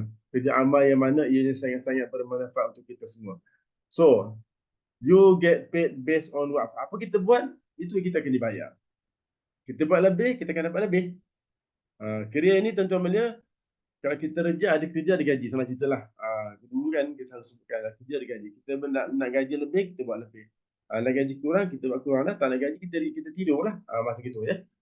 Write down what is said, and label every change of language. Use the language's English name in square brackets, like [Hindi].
[Malay] Kerja amal yang mana ianya sangat-sangat bermanfaat untuk kita semua. [English] So, you get paid based on what. [Malay] Apa kita buat, itu kita akan dibayar. Kita buat lebih, kita akan dapat lebih. Kerja ini tuan-tuan belia, kalau kita kerja ada gaji, sama cerita lah. Dulu kan kita harus sebutkan kerja ada gaji. Kita nak gaji lebih, kita buat lebih. Nak gaji kurang, kita buat kurang lah. Tak nak gaji, kita tidur lah. Macam gitu ya.